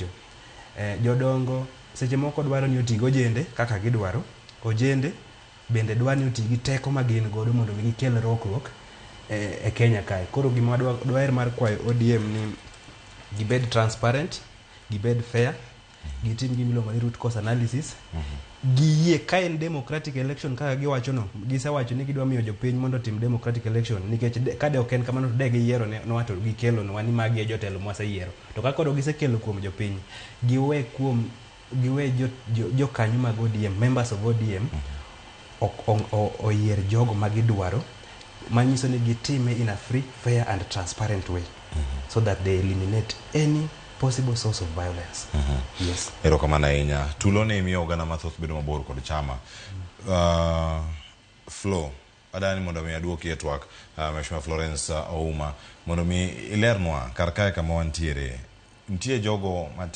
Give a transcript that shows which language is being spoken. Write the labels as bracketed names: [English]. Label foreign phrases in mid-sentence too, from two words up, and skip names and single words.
[Luo (Kenya and Tanzania)] Jodongo seche moko dwaro ni oti gojende kaka gidwaro. Ojende bende dwa ni oti gi teko ma gin godo mondo gikel rokruok e Kenya kae. Koro gima dwaer mar kwayo ODM ni gibed transparent, gibed fair, gitim gimiluongo ni [English] root cause analysis, [Luo (Kenya and Tanzania)] giyie ka en [English] democratic election [Luo (Kenya and Tanzania)] kaka giwacho no, gisewacho ni gidwa miyo jopiny mondo tim [English] democratic election, [Luo (Kenya and Tanzania)] nikech kade ok en kamano to de giyiero ne wato gikelo no wani magi e jotelo mwaseyiero. To kaka koro gisekelo kuom jopiny, giwe jokanyo mag ODM, [English] members of ODM, [Luo (Kenya and Tanzania)] oyier jogo magidwaro, manyiso ni gitime [English] in a free, fair and transparent way, so that they eliminate any possible source of violence. Yes. [Luo (Kenya and Tanzania)] Erokamano ahinya. Tulo ne miyo oganda mathoth bedo mabor kod chama. Flo, adani mondo mi aduoki e twak Mheshimiwa Florence Ouma, mondo mi ilernwa kar kae kama wantiere. Nitie jogo matin